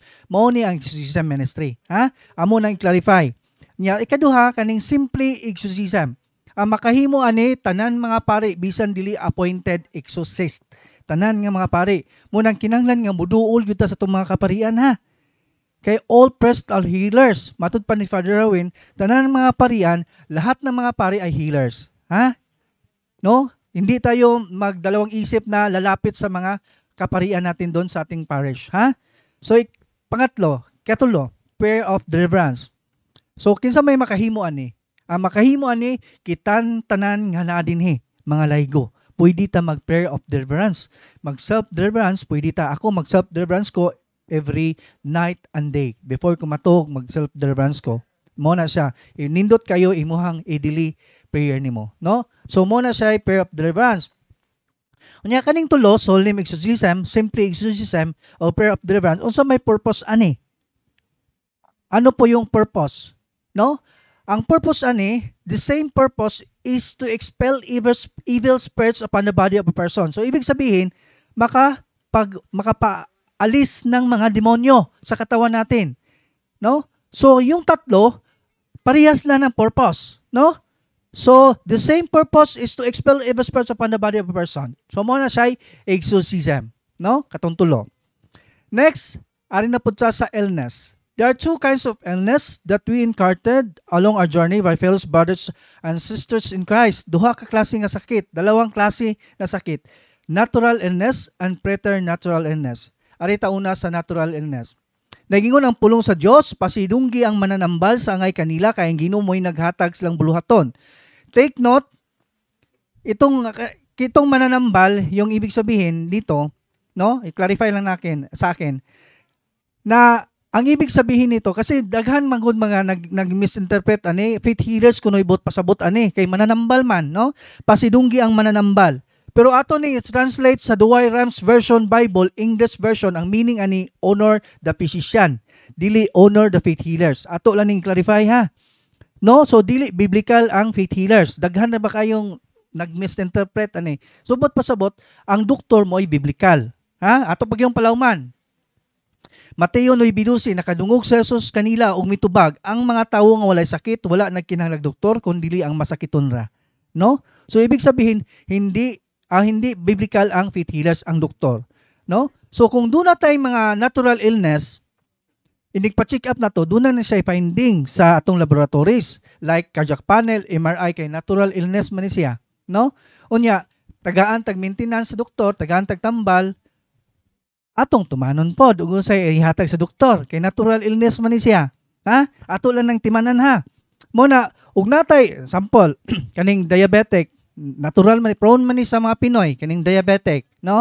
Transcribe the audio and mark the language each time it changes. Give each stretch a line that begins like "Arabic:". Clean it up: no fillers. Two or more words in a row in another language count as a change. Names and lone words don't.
Cebuano: Mao ni ang exorcism ministry. Ha? Amo nang i-clarify. Nya ikaduha kaning
English: simple exorcism.
Cebuano: Ang makahimo ani tanan mga pare bisan dili
English: appointed exorcist.
Cebuano: Tanan nga mga pare. Munang kinahanglan nga muduol gyud ta sa itong mga kaparian ha.
English: Kay all priests are healers.
Cebuano: Matud pa ni Father Darwin, tanan mga parian,
Filipino: lahat ng mga pare ay healers. Ha? No? Hindi tayo magdalawang isip na lalapit sa mga kaparian natin doon sa ating parish. Ha? So, pangatlo,
Cebuano: katulo,
English: prayer of deliverance.
Cebuano: So, kinsa may makahimo ani? Ang makahimo ani, kitan tanan nga na dinhi, mga laygo. Pwede ta mag-
English: prayer of deliverance.
Cebuano: Mag-self-deliverance, pwede ta. Ako mag-self-deliverance ko
English: every night and day.
Cebuano: Before ko matog, mag-self-deliverance ko. Mo na siya. Nindot kayo, imuhang idili prayer nimo, no? So mo na siya
English: prayer of deliverance.
Cebuano: Unya kaning tulo,
English: solemn exorcism, simple exorcism,
Cebuano: o
English: prayer of deliverance,
Cebuano: unsa may purpose ani?
Filipino: Ano po yung purpose? No?
Cebuano: Ang purpose ani,
English: the same purpose is to expel evil spirits upon the body of a person.
Filipino: So ibig sabihin, makapaalis ng mga demonyo sa katawan natin. No? So yung tatlo, parehas lang ng purpose, no?
English: So, the same purpose is to expel evil spirits upon the body of a person. So,
Cebuano: mo na siya exorcism. No? Katong tulo. Next, ari na po sa illness.
English: There are two kinds of illness that we encountered along our journey by fellow brothers and sisters in Christ.
Cebuano: Duha ka klase nga sakit.
Filipino: Dalawang klase na sakit.
English: Natural illness and preternatural illness.
Cebuano: Ari ta una sa
English: natural illness.
Cebuano: Nagingon ang pulong sa Dios, pasidunggi ang mananambal sa angay kanila kay ang Ginoo mo'y naghatag silang buluhaton.
English: Take note,
Filipino: itong mananambal, yung ibig sabihin dito, no?
Cebuano: I-clarify lang
Filipino: sa akin na ang ibig sabihin nito kasi
Cebuano: daghan mangod mga nag-misinterpret ani,
English: faith healers
Cebuano: kunoy bot pasabot ani kay mananambal man, no? Pasidunggi ang mananambal. Pero ato ni translate sa Douay-Rheims Version Bible,
English: English version,
Cebuano: ang meaning ani
English: honor the physician,
Cebuano: dili
English: honor the faith healers.
Cebuano: Ato lang ning clarify ha. No, so dili biblical ang
English: faith healers.
Cebuano: Daghan na ba kayong nag-misinterpret ani? Subot pasabot, ang doktor mo ay biblical. Ha? Ato pag yung palawman. Mateo 9:12 nakadungog sa Jesus kanila og mitubag, ang mga tawo nga walay sakit wala nagkinahanglag doktor kundi ang masakiton ra. No?
Filipino: So ibig sabihin hindi biblical ang
English: faith healers
Filipino: ang doktor, no? So kung doon na tayong mga
English: natural illness,
Cebuano: inig-pa-check up na to, doon na siya finding sa atong laboratories like
English: cardiac panel,
Cebuano: MRI kay
English: natural illness
Cebuano: man siya, no? Unya, tagaan tag maintenance sa doktor, tagaan tag tambal, atong tumanon pod ug say ihatag sa doktor kay
English: natural illness
Cebuano: man siya. Ha? Ato lang nang timanan ha. Mo na ug natay sample kaning diabetic, natural man prone man ni sa mga Pinoy kaning diabetic, no?